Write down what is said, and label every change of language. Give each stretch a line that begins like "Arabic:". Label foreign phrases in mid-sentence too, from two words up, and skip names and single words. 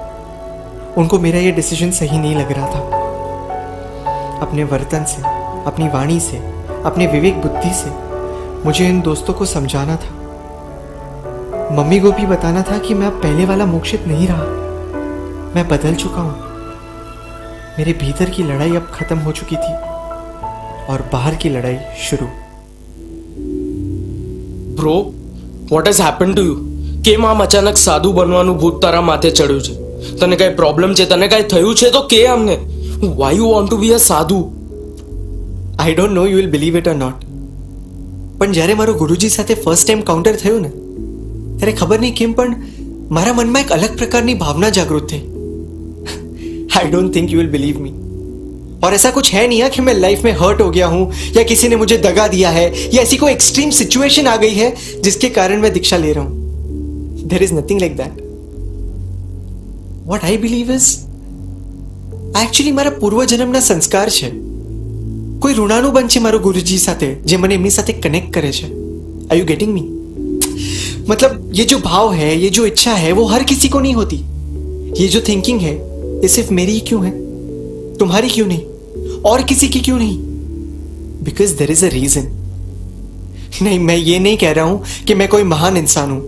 Hindi: उनको मेरा ये डिसीजन सही नहीं लग रहा था. अपने वर्तन से, अपनी वाणी से, अपने विवेक बुद्धि से मुझे इन दोस्तों को समझाना था. मम्मी को भी बताना था कि मैं अब पहले वाला मोक्षित नहीं रहा. मैं बदल चुका हूं. मेरे भीतर की लड़ाई अब खत्म हो चुकी थी और बाहर की लड़ाई शुरू.
English: Bro, what has happen to you?
Gujarati: કેમ આમ અચાનક સાધુ બનવાનું ભૂત તારા માથે ચડ્યું છે? તને કઈ પ્રોબ્લેમ છે? તને કઈ થયું છે તો કે અમને.
English: Why you want to be a sadhu? I don't know you will believe it or not,
Gujarati: પણ જ્યારે મારું ગુરુજી સાથે
English: first encounter
Gujarati: થયું ને, ત્યારે ખબર નહીં કેમ પણ મારા મનમાં એક અલગ પ્રકારની ભાવના જાગૃત થઈ.
English: I don't think you will believe me.
Hindi: और ऐसा कुछ है नहीं है कि मैं लाइफ में हर्ट हो गया हूं या किसी ने मुझे दगा दिया है या ऐसी कोई
English: extreme situation
Hindi: आ गई है जिसके कारण मैं दीक्षा ले रहा हूं.
English: There is nothing like that. What I believe is actually
Gujarati: મારા પૂર્વજન્મના સંસ્કાર છે. કોઈ ઋણાનુબંધ છે મારો ગુરુજી સાથે, જે મને એમની સાથે કનેક્ટ કરે છે.
English: Are you getting me?
Hindi: मतलब ये जो भाव है, ये जो इच्छा है, वो हर किसी को नहीं होती. ये जो थिंकिंग है, ये सिर्फ मेरी ही क्यों है? तुम्हारी क्यों नहीं? और किसी की क्यों नहीं?
English: Because there is a reason.
Hindi: नहीं, मैं ये नहीं कह रहा हूं कि मैं कोई महान इंसान हूं.